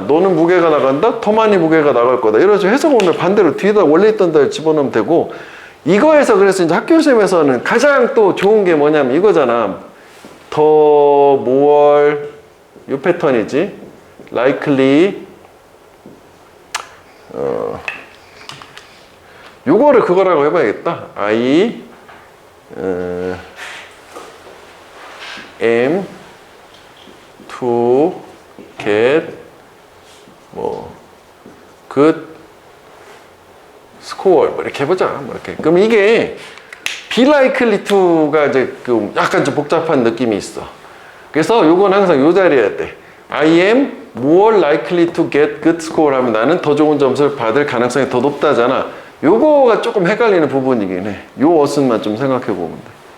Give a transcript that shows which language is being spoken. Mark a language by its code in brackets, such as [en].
[ko] 너는 무게가 나간다? 더 많이 무게가 나갈 거다. 이런 식으로 해석을 오늘 반대로 뒤에다 원래 있던 데를 집어넣으면 되고 이거에서 그래서 이제 학교 시험에서는 가장 또 좋은 게 뭐냐면 이거잖아. 더 more 요 패턴이지. likely 요거를 그거라고 해봐야겠다. [en] I am to get 뭐 good score [ko] 뭐 이렇게 해보자. 뭐 이렇게. 그럼 이게 be likely to가 이제 그 약간 좀 복잡한 느낌이 있어. 그래서 요건 항상 요 자리에 해야 돼. [en] I am more likely to get good score [ko] 하면 나는 더 좋은 점수를 받을 가능성이 더 높다잖아. 요거가 조금 헷갈리는 부분이긴 해. 요 어순만 좀 생각해 보면 돼.